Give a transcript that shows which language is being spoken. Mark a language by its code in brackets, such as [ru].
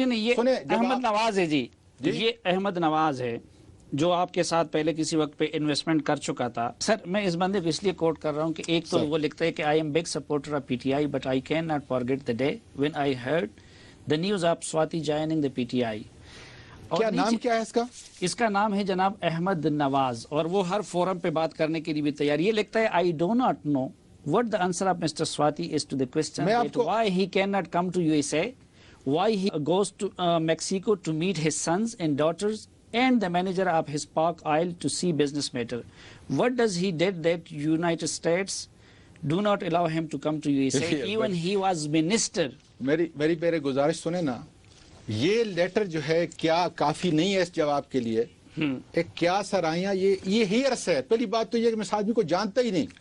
[ur] احمد نواز ہے جی، یہ احمد نواز ہے جو آپ کے ساتھ پہلے کسی وقت پہ انویسٹمنٹ کر چکا تھا۔ سر میں اس بندے کو اس لیے کوٹ کر رہا ہوں کہ ایک تو وہ لکھتا ہے کہ [en] I am big supporter of PTI but I cannot forget the day when I heard the news of Swati joining the PTI۔ [ur] کیا نام کیا ہے اس کا؟ اس کا نام ہے جناب احمد نواز، اور وہ ہر فورم پہ بات کرنے کے لیے بھی تیار۔ یہ لکھتا ہے [en] I do not know what the answer of Mr. Swati is to the question that why he cannot come to USA, why he goes to Mexico to meet his sons and daughters and the manager of his Park Oil to see business matter. What does he did that United States do not allow him to come to USA even he was minister؟ [ur] میری میرے گزارش سنیں نا، یہ letter جو ہے کیا کافی نہیں ہے اس جواب کے لیے؟ ایک کیا سرائیاں، یہ ہیئرس ہے۔ پہلی بات تو یہ کہ میں اس آدمی کو جانتا ہی نہیں۔